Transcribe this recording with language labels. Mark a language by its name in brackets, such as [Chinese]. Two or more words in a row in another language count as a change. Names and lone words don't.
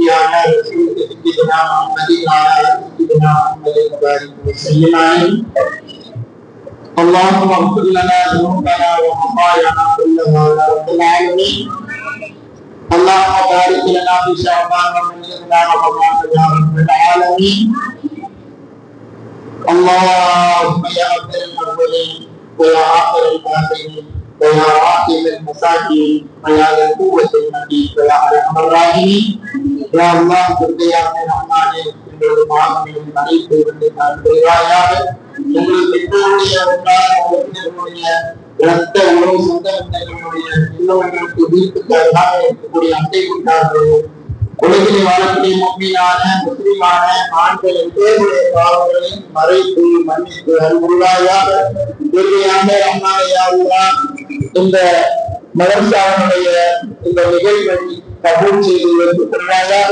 [Arabic] على رسولك سيدنا محمد وعلى ال سيدنا محمد وبارك وسلم عليه اللهم اغفر لنا ذنوبنا وخطايانا كلها يا رب العالمين اللهم بارك لنا في شعبان وبلغنا رمضان يا رب العالمين اللهم يا اكرم الاولين ويا اخر الاخرين ويا راحم المساكين ويا ذا القوة المتين ويا ارحم الراحمين يا الله [Tamil] கிருபையான ரஹ்மானே எங்களுடைய பாவங்களின் மன்னிப்பை புரிவாயாக எங்கள் பெற்றோருடைய உறவினர்களுடைய இரத்த உறவு சொந்த பந்தங்களுடைய இல்லவர்களுக்கு வீட்டுக்காரராக இருக்கக்கூடிய அண்டை கூட்டார்கள் உலகிலே வாழக்கூடிய முக்மீனான முஸ்லிமான ஆண்கள் எல்லோருடைய பாவங்களையும் மறைத்து மன்னித்து அருள்வாயாக கிருபையான ரஹ்மானே [Arabic] يا الله [Tamil] இந்த மதரசாவுடைய இந்த நிகழ்வை கபூல் செய்து ஏற்றுக்கொள்வாயாக